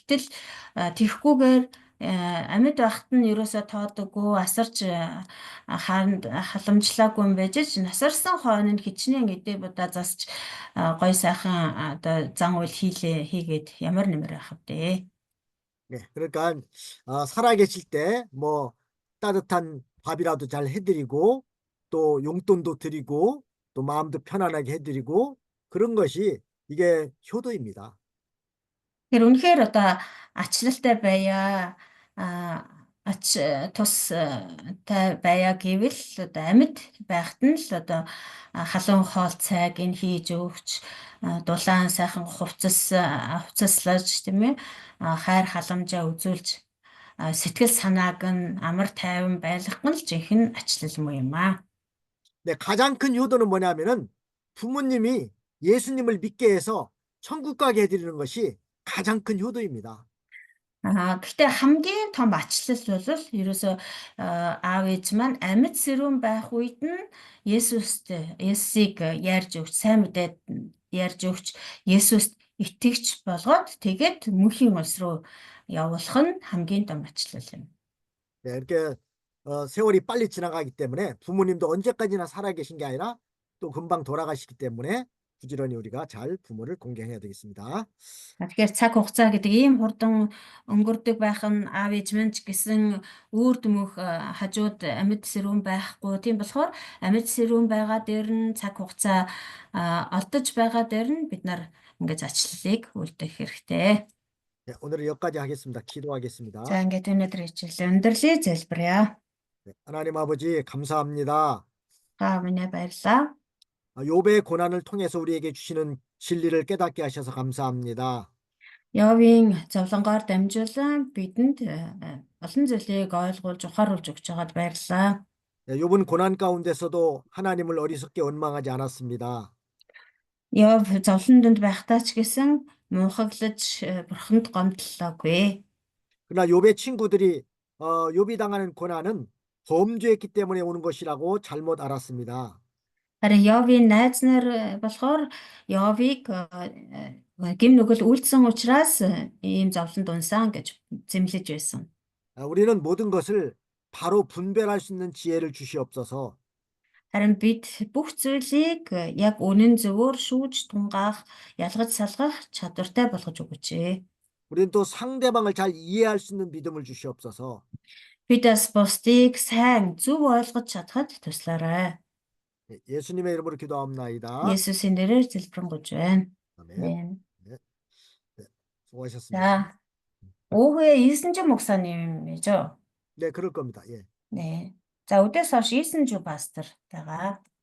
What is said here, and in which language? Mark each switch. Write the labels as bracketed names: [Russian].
[Mongolian] Гэтэл тэгхгүйгээр амьд байхад нь ерөөсөө тоодоггүй, асарч халамжлаагүй юм байж ч насарсан хойно нь хичнээн эдээ будаа засч гой сайхан одоо зан үйл хийгээд ямар нэмэр байх вэ? [Korean] 네, 그러니까 살아계실 때 뭐 따뜻한 밥이라도 잘 해드리고 또 용돈도 드리고 또 마음도 편안하게 해드리고 그런 것이 이게 효도입니다. [Mongolian] Тэр үнэхээр одоо ачлалтай байя ач тустай байя гэвэл одоо амьд байхад нь л одоо халуун хоол цайг ин хийж өгч дулаан сайхан хувцаслаж тийм ээ хайр халамжаа үзүүлж сэтгэл санааг нь амар тайван байлгах нь л жинхэнэ ачлал юм аа. [Korean] 네, 가장 큰 효도는 뭐냐면은 부모님이 예수님을 믿게 해서 천국 가게 해드리는 것이 가장 큰 효도입니다. [Mongolian] Гэхдээ хамгийн том ачлал бол ерөөсөө аав ээж маань амьд сэрүүн байх үед нь Есүсийг ярьж өгч, сайн мэдээд ярьж өгч, Есүст итгэж болгоод тэгээд мөнхийн улс руу явуулах нь хамгийн том ачлал юм. [Korean] 네, 이렇게 세월이 빨리 지나가기 때문에 부모님도 언제까지나 살아계신 게 아니라 또 금방 돌아가시기 때문에 부지런히 우리가 잘 부모를 공경해야 되겠습니다. [Mongolian] Тэгэхээр цаг хугацаа гэдэг ийм хурдан өнгөрдөг байх нь аав ээж маань ч гэсэн үр дүмөх хажууд амьд сэрүүн байхгүй. Тийм болохоор амьд сэрүүн байгаа дээр нь цаг хугацаа олдож байгаа дээр нь бид нар ингэж ачлалыг үлдээх хэрэгтэй. [Korean] 네, 오늘은 여기까지 하겠습니다. 기도하겠습니다. [Mongolian] За ингээд өнөөдөр хичээлээ өндөрлөе, залбирая. [Korean] 네, 하나님 아버지 감사합니다. [Mongolian] Минь баярлалаа. [Korean] 욥의 고난을 통해서 우리에게 주시는 진리를 깨닫게 하셔서 감사합니다. [Mongolian] Йовын зовлонгоор дамжуулан бидэнд олон зүйлийг ойлгуулж ухааруулж өгч байгаад баярлалаа. [Korean] 네, 욥은 고난 가운데서도 하나님을 어리석게 원망하지 않았습니다. [Mongolian] Йов зовлон донд байхдаа ч гэсэн мунхаглаж бурханд гомдлоогүй. [Korean] 그러나 욥의 친구들이 욥이 당하는 고난은 범죄했기 때문에 오는 것이라고 잘못 알았습니다. [Mongolian] Харин Йовын найз нар болохоор Йовыг гим нүгэл үйлдсэн учраас ийм зовлонд унсан гэж зэмлэж байсан. [Korean] 우리는 모든 것을 바로 분별할 수 있는 지혜를 주시옵소서. [Mongolian] Харин бид бүх зүйлийг яг үнэн зөвөөр шүүж тунгаах, ялгаж салгах чадвартай болгож өгөөч. [Korean] 우리는 또 상대방을 잘 이해할 수 있는 믿음을 주시옵소서. [Mongolian] Бид бас бусдыг сайн зөв ойлгож чадхад туслаарай. [Korean] 예, 예수님의 이름으로 기도합나이다. [Mongolian] Есүсийн нэрээр залбирanгуйж байна. [Korean] 아멘. [Mongolian] Амен. [Korean] 네, 수고하셨습니다. [Mongolian] За, уугуя Иесэнжи [Korean] 목사님이죠? 네, 그럴 겁니다. 예. 네. [Mongolian] За, өдөөс хойш Иесэнжи пастор байгаа.